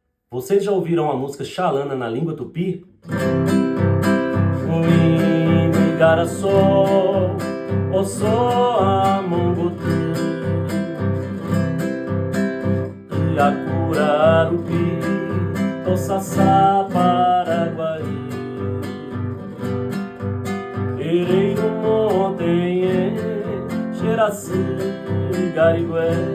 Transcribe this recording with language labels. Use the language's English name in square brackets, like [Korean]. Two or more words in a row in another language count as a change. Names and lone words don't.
[Portuguese] Vocês já ouviram a música Xalana na língua tupi? [Tupí] Uini garaçó, ossó amongotu, Iacurarupi, Tossassá, Paraguari, Ereiro, Montenhê, Xeraci, Garigué,